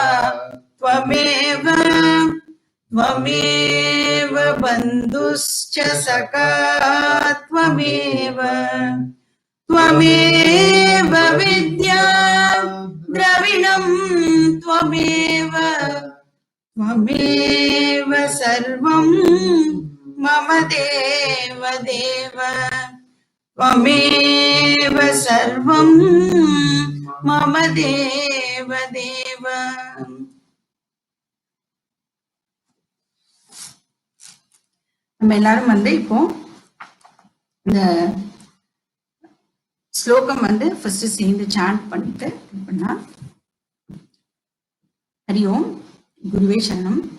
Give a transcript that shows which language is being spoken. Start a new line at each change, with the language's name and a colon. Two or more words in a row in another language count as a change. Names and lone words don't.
Sanskrit: त्वमेव बन्धुश्च सखा त्वमेव विद्या द्रविणं त्वमेव सर्वं मम देव त्वमेव सर्वं मम देव
Tamil: நம்ம எல்லாரும் இப்போ இந்த ஸ்லோகம் ஃபர்ஸ்ட் சேர்ந்து சாண்ட் பண்ணிட்டு பண்ணா
Sanskrit: हरि ओम्
Tamil: குருவே சரணம்.